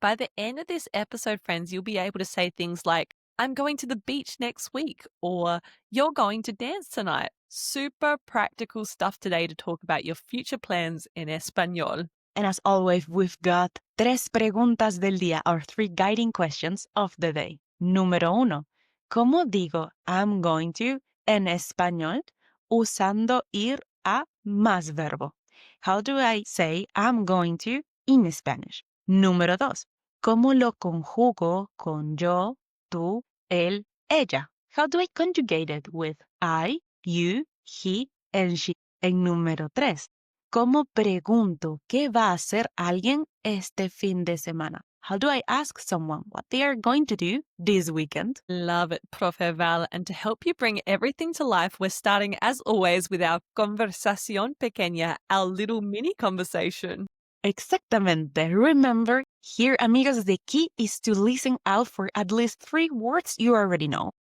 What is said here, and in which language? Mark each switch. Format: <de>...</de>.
<en>By the end of this episode, friends, you'll be able to say things like, I'm going to the beach next week, or you're going to dance tonight. Super practical stuff today to talk about your future plans in Español. And as always, we've got</en> <es>tres preguntas del día,</es> <en>or three guiding questions of the day.</en> <es>Número uno, ¿cómo digo</es> <en>I'm going to</en> <es>en español usando ir a más verbo?</es> <en>How do I say I'm going to in Spanish?</en> <es>Número dos, ¿cómo lo conjugo con yo, tú, él, ella?</es> <en>How do I conjugate it with I, you, he, and she?</en> <es>En número tres, ¿cómo pregunto qué va a hacer alguien este fin de semana?</es> <en>How do I ask someone what they are going to do this weekend? Love it, Profe Val. And to help you bring everything to life, we're starting, as always, with our</en> <es>conversación pequeña,</es> <en>our little mini conversation.</en> <es>Exactamente.</es> <en>Remember, here, amigos, the key is to listen out for at least 3 words you already know.</en>